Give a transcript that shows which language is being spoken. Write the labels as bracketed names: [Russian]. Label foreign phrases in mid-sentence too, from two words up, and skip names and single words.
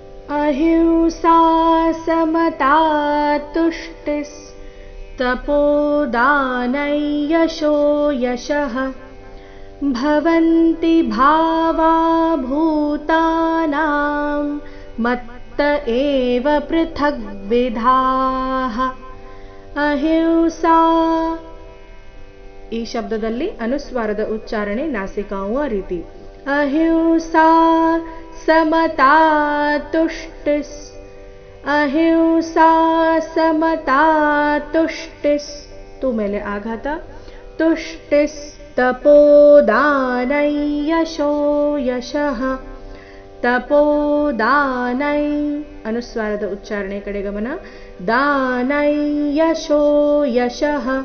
[Sanskrit] अहिंसा समता तुष्टिस्तपोदानयशो यशः भवन्ति भावा भूतानां मत्त एव पृथग्विधाः. [Kannada] ಅಹಿಂಸಾ ಈ ಶಬ್ದದಲ್ಲಿ ಅನುಸ್ವಾರದ ಉಚ್ಚಾರಣೆ ನಾಸಿಕಾವು ಆ ರೀತಿ. [Sanskrit] ಅಹಿಂಸಾ ಸಮತಾ ತುಷ್ಟಿಸ್, ಅಹಿಂಸಾ ಸಮತಾ ತುಷ್ಟಿಸ್, [Kannada] ತು ಮೇಲೆ ಆಘಾತ, [Sanskrit] ತುಷ್ಟಿಸ್ ತಪೋದಾನಯಶೋ ಯಶಃ, ತಪೋದಾನೈ [Kannada] ಅನುಸ್ವಾರದ ಉಚ್ಚಾರಣೆ ಕಡೆ ಗಮನ, [Sanskrit] ದಾನಯಶೋ ಯಶಃ.